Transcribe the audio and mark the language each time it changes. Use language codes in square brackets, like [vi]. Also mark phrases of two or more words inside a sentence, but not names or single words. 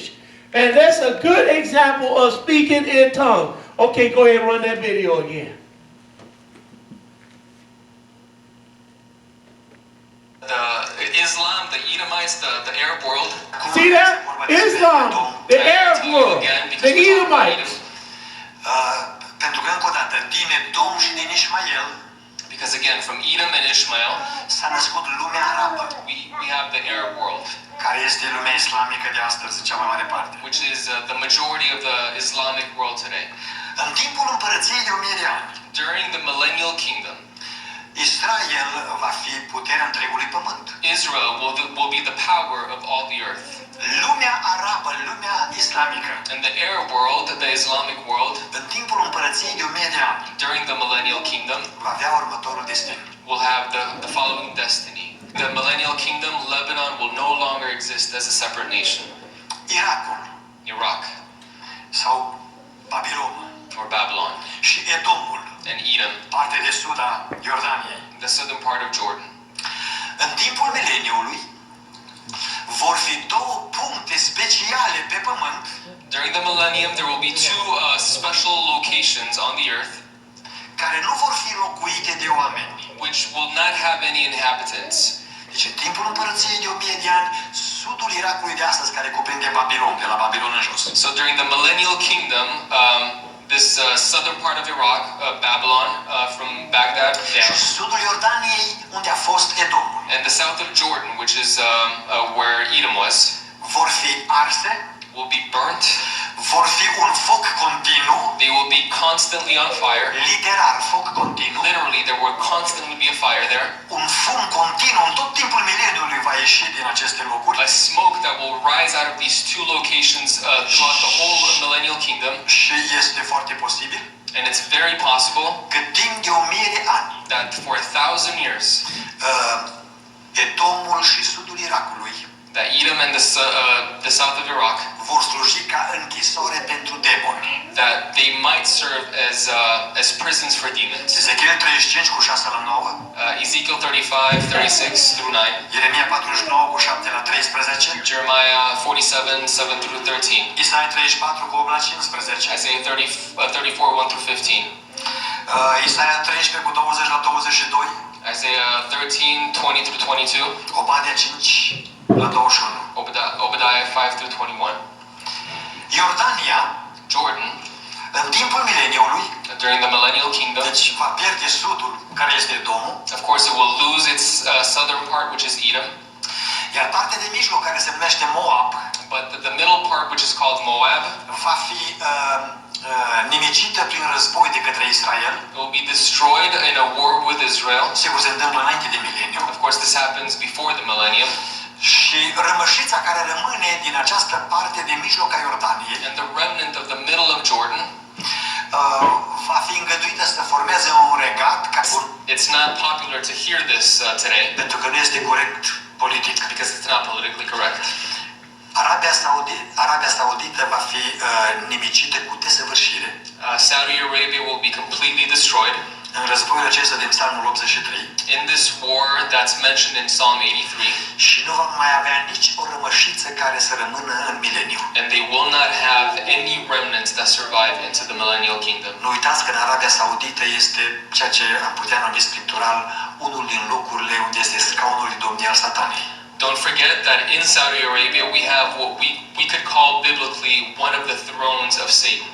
[en] And that's a good example of speaking in tongues. Okay, go ahead and run that video again. The Islam, the Edomites, the Arab world. See that? Islam, the Arab world, the Edomites. [ro] Pentru că încă o dată, din Edom și din Ismael, [en] because again, from Edom and Ishmael, [ro] s-a născut lumea arabă, [en] we have the Arab world, [ro] care este lumea islamică de astăzi, în cea mai mare parte. [en] Which is the majority of the Islamic world today. [ro] În timpul împărăției de 1000 de ani, [en] during the millennial kingdom, [ro] Israel va fi puterea întregului pământ. [en] Israel will be the power of all the earth. [ro] Lumea arabă, lumea islamică, [en] and the Arab world, the Islamic world, [ro] în timpul împărăției de 1000 de ani, [en] during the millennial kingdom, [ro] va avea următorul destin. [en] Will have the following destiny. The millennial kingdom, Lebanon, will no longer exist as a separate nation. [ro] Irakul, [en] Iraq, [ro] sau Babilon, [en] or Babylon, [ro] și Edomul, [en] and Edom, [ro] partea de sud a Iordaniei, [en] the southern part of Jordan. [ro] În timpul mileniului vor fi două puncte speciale pe pământ. [en] During the millennium, there will be two special locations on the earth, [ro] care nu vor fi locuite de oameni, [en] which will not have any inhabitants. [ro] Deci în timpul împărăției de 1000 de ani, sudul Irakului de astăzi, care cuprinde Babilon, de la Babilon în jos. [en] So during the millennial kingdom, this southern part of Iraq, Babylon, from Baghdad down, [ro] și sudul Iordaniei, unde a fost Edom, [en] and the south of Jordan, which is where Edom was, [ro] vor fi arse, [en] will be burnt. [ro] Vor fi un foc continuu. [en] They will be constantly on fire. [ro] Literal, foc continuu. [en] Literally, there will constantly be a fire there. [ro] Un fum continuu în tot timpul mileniului va ieși din aceste locuri. [en] A smoke that will rise out of these two locations throughout the whole millennial kingdom. [ro] Și este foarte posibil. [en] And it's very possible [ro] că timp de 1000 de ani, [en] that for 1000 years, [ro] Edomul și sudul Irakului, [en] that Edom and the south of Iraq, [ro] vor sluji ca închisore pentru demoni. [en] That they might serve as prisons for demons. [ro] Ezechiel 35 cu 6 la 9. [en] Ezekiel 35, 36 through 9. [ro] Ieremia 49 cu 7 la 13. [en] Jeremiah 47, 7 through 13. [ro] Isaia 34 cu 8 la 15. [en] Isaiah 34, 1 through 15. [ro] Isaia 13 cu 20 la 22. [en] Isaiah 13, 20 through 22. [ro] Obadea 5 la 21. [en] Obadiah 5 through 21. [ro] Iordania, [en] Jordan, [ro] în timpul mileniului, [en] during the millennial kingdom, [ro] deci va pierde sudul, care este Edomul. [en] Of course, it will lose its southern part, which is Edom. [ro] Iar partea de mijloc, care se numește Moab, [en] but the middle part, which is called Moab, [ro] va fi nimicită prin război de către Israel. [en] It will be destroyed in a war with Israel. [ro] Sigur, se întâmplă înainte de mileniu. [en] Of course, this happens before the millennium. [ro] Și rămășița care rămâne din această parte de mijloc a Iordaniei, [en] and the remnant of the middle of Jordan, [ro] va fi îngăduită să formeze un regat. [en] It's not popular to hear this today, [ro] pentru că nu este corect politic. [en] Because it's not politically correct. [ro] Arabia Saudită va fi nimicită cu desăvârșire. [en] Saudi Arabia will be completely destroyed. [ro] În războiul acesta din Psalmul 83. [en] In this war that's mentioned in Psalm 83. [ro] Și nu va mai avea nici o rămășiță care să rămână în mileniu. [en] And they will not have any remnants that survive into the millennial kingdom. [ro] Nu uitați că în Arabia Saudită este ceea ce am putea numi scriptural unul din locurile unde este scaunul de domnie al Satanei. [en] Don't forget that in Saudi Arabia we have what we could call biblically one of the thrones of Satan.